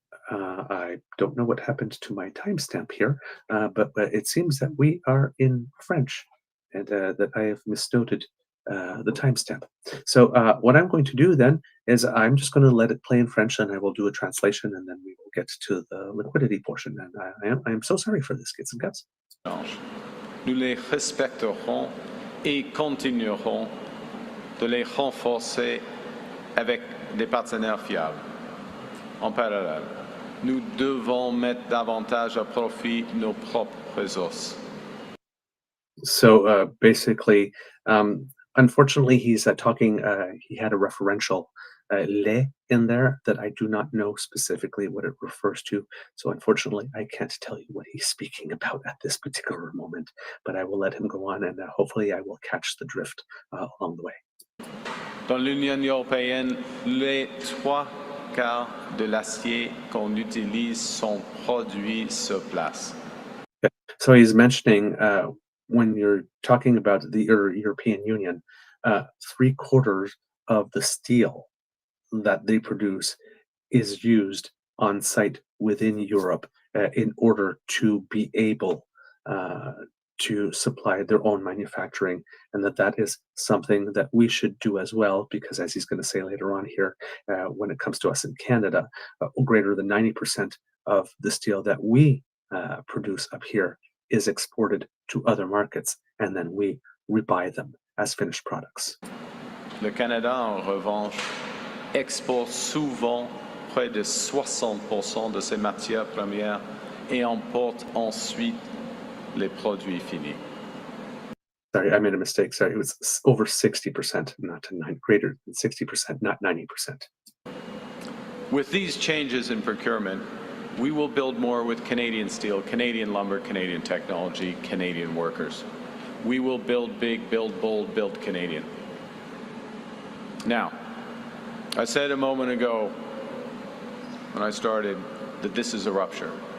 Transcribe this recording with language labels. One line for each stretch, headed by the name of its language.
English: I don't know what happened to my timestamp here, but it seems that we are in French and that I have misnoted the timestamp. So what I'm going to do then is I'm just going to let it play in French and I will do a translation and then we will get to the liquidity portion. And I am so sorry for this, kids and guys.
French: Nous les respecterons et continuerons de les renforcer avec des partenaires fiables. En parallèle, nous devons mettre davantage à profit nos propres ressources.
English: So basically, unfortunately, he's talking, he had a referential les in there that I do not know specifically what it refers to. So unfortunately, I can't tell you what he's speaking about at this particular moment, but I will let him go on and hopefully I will catch the drift along the way.
French: Dans l'Union européenne, les 3/4 de l'acier qu'on utilise sont produits sur place.
English: So he's mentioning when you're talking about the European Union, 3/4 of the steel that they produce is used on site within Europe in order to be able to supply their own manufacturing, and that is something that we should do as well, because as he's going to say later on here, when it comes to us in Canada, greater than 90% of the steel that we produce up here is exported to other markets, and then we buy them as finished products.
French: Le Canada, en revanche, exporte souvent près de 60% de ses matières premières et importe ensuite les produits finis.
English: Sorry, I made a mistake. Sorry, it was over 60%, not 9, greater than 60%, not 90%. With these changes in procurement, We will build more with Canadian steel, Canadian lumber, Canadian technology, Canadian workers. We will build big, build bold, build Canadian. Now, I said a moment ago when I started that this is a rupture.